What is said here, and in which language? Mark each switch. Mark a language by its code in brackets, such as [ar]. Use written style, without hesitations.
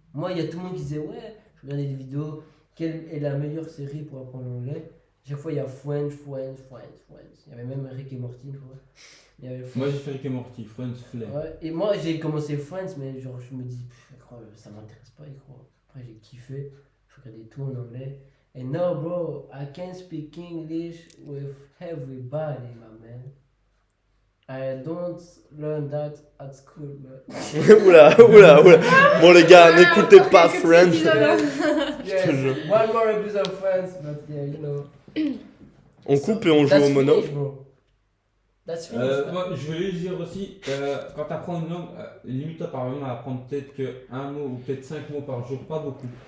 [fr] Moi, il y a tout le monde qui disait, ouais, je regardais des vidéos, quelle est la meilleure série pour apprendre l'anglais? Chaque fois, il y a Friends. Il y avait même Rick et Morty, je crois. Il y avait Moi, j'ai fait Rick et Morty, Friends, Flare. Ouais, et moi j'ai commencé Friends, mais genre je me dis, ça m'intéresse pas, y croire. Après j'ai kiffé, je regardais tout en anglais. [en] And now, bro, I can speak English with everybody, my man. I don't learn that at school, man. [fr] Oula. Bon les gars, n'écoutez pas Friends. [en] Yes, one more episode of Friends, but yeah, you know. [fr] On coupe et on joue au mono. [en] Finished, bro. That's finished. [fr] Moi, je voulais dire aussi, quand tu apprends une langue, limite-toi par exemple à apprendre peut-être qu'un mot ou peut-être 5 mots par jour, pas beaucoup.